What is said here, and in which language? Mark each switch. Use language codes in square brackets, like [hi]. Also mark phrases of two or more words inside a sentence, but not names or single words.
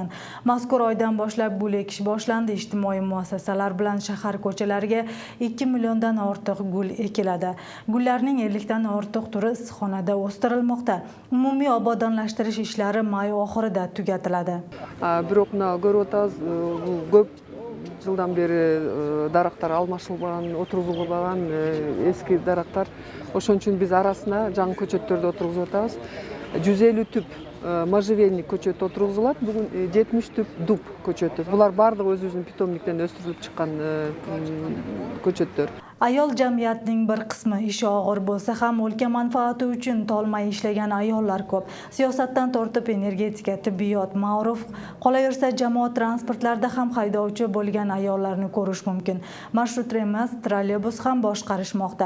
[uz] Mazkur oydan boshlab gul ekish boshlandi. Ijtimoiy muassasalar bilan shahar ko'chalariga 2 milliondan ortiq gul ekiladi. Gullarning 50 dan ortiq turi issiqxonada o'stirilmoqda. Umumiy obodonlashtirish ishlari may oxirida tugatiladi. Biroq ko'p [ky] жылдан бери дарактар алмашылбаган, отургузулбаган эски дарактар. Ошон үчүн биз арасына жаңы көчөттөрдү отургузуп атабыз. 150 түп можжевельник көчөтү отургузулат. Бүгүн 70 түп дуб көчөтү. Булар бардыгы өзүбүздүн питомниктен өстүрүлүп чыккан көчөттөр. [uz] Ayol jamiyatining bir qismi ishi og'ir bo'lsa ham o'lka manfaati uchun tolmay ishlagan ayollar ko'p. Siyosatdan tortib energetika, tibbiyot, ma'ruf, qolaversa jamoat transportlarida ham haydovchi bo'lgan ayollarni ko'rish mumkin. Marshrut emas, trolleybus ham boshqarishmoqda.